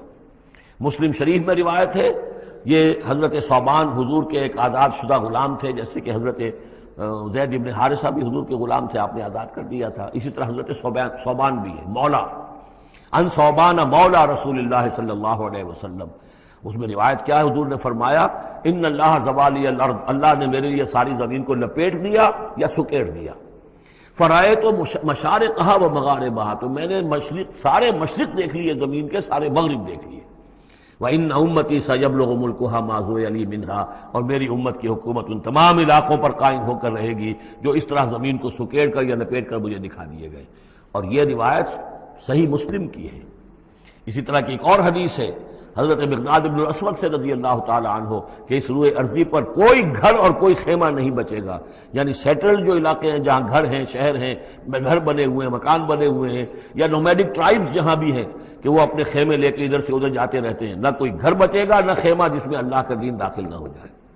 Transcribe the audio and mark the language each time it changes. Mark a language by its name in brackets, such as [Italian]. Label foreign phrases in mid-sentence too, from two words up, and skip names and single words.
[Urdu] مسلم شریف میں روایت ہے، یہ حضرت صوبان حضور کے ایک آزاد شدہ غلام تھے، جیسے کہ حضرت زید ابن حارثہ بھی حضور کے غلام تھے، آپ نے آزاد کر دیا تھا، اسی طرح حضرت صوبان بھی ہے، [Arabic] مولا ان صوبان مولا رسول اللہ صلی اللہ علیہ وسلم۔ [Urdu] اس میں روایت کیا ہے، حضور نے فرمایا [Arabic] ان اللہ زوالی الارض، [Urdu] اللہ نے میرے لیے ساری زمین کو لپیٹ دیا یا سکیڑ دیا، [Arabic] فرائے تو مشارقہا و مغاربہا، [Urdu] تو میں نے سارے مشرق دیکھ لیے زمین کے، سارے مغرب دیکھ لیے، [Arabic] وَإِنَّ أُمَّتِي سَيَبْلُغُ مُلْكُهَا مَا زُوِيَ لِي مِنْهَا، [Urdu] اور میری امت کی حکومت ان تمام علاقوں پر قائم ہو کر رہے گی جو اس طرح زمین کو سکیڑ کر یا لپیٹ کر مجھے دکھا دیے گئے۔ اور یہ روایت صحیح مسلم کی ہے۔ اسی طرح کی ایک اور حدیث ہے حضرت مقداد بن الاسود سے [Arabic] رضی اللہ تعالی عنہ [Urdu] کہ اس روئے ارضی پر کوئی گھر اور کوئی خیمہ نہیں بچے گا، یعنی سیٹلڈ جو علاقے ہیں جہاں گھر ہیں، شہر ہیں، گھر بنے ہوئے ہیں، مکان بنے ہوئے ہیں، یا [English] nomadic tribes [Urdu] جہاں بھی ہیں کہ وہ اپنے خیمے لے کے ادھر سے ادھر جاتے رہتے ہیں، نہ کوئی گھر بچے گا نہ خیمہ جس میں اللہ کا دین داخل نہ ہو جائے،